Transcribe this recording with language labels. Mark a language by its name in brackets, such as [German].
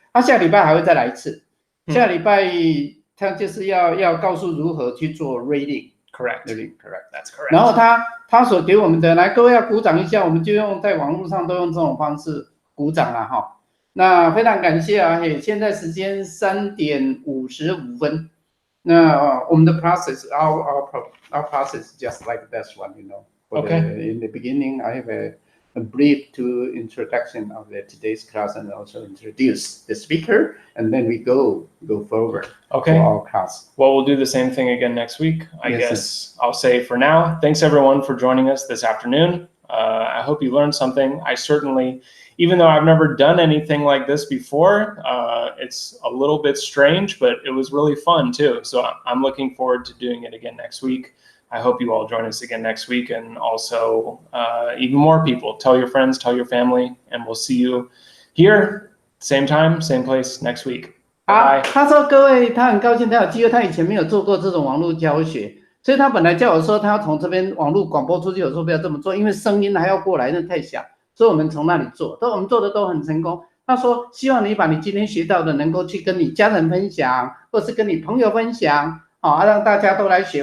[Chinese] 他下礼拜还会再来一次，下礼拜他就是要告诉如何去做 reading。 [English] Correct. That's correct. [Chinese] 然后他所给我们的，来各位要鼓掌一下，我们就用在网络上都用这种方式鼓掌了哈。那非常感谢啊，嘿，现在时间3点55分。那我们的 [English] process, our process is just like this one, you know. Okay. In the beginning, I have a brief introduction of today's class and also introduce the speaker, and then we go forward. Okay. For our class. Well, we'll do the same thing again next week. I guess I'll say for now, thanks everyone for joining us this afternoon. I hope you learned something. I certainly, even though I've never done anything like this before, it's a little bit strange, but it was really fun too. So I'm looking forward to doing it again next week. I hope you all join us again next week, and also even more people. Tell your friends, tell your family, and we'll see you here, same time, same place next week. [Chinese] 好，他说各位，他很高兴他有机会，他以前没有做过这种网络教学，所以他本来叫我说他要从这边网络广播出去，我说不要这么做，因为声音还要过来，那太小，所以我们从那里做，我们做的都很成功。他说希望你把你今天学到的能够去跟你家人分享，或是跟你朋友分享，好，让大家都来学。